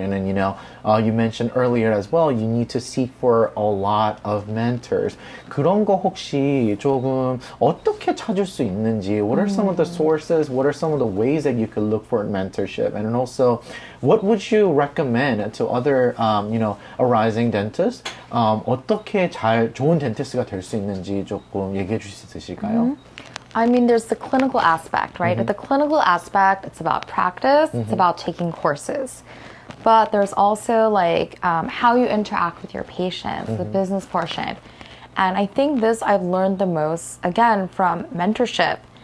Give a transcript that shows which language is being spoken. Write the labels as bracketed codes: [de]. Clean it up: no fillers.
[en] And then, you mentioned earlier as well, you need to seek for a lot of mentors. [ko] 그런 거 혹시 조금 어떻게 찾을 수 있는지, [en] what are some of the sources, what are some of the ways that you could look for mentorship? And also, what would you recommend to other, arising dentists? [ko] 어떻게 좋은 덴티스트가 될 수 있는지 조금 얘기해 주실 수 있으실까요? [en] I mean, there's the clinical aspect, right? The clinical aspect, it's about practice, it's about taking courses. But there's also like how you interact with your patients, the business portion. And I think this I've learned the most, again, from mentorship.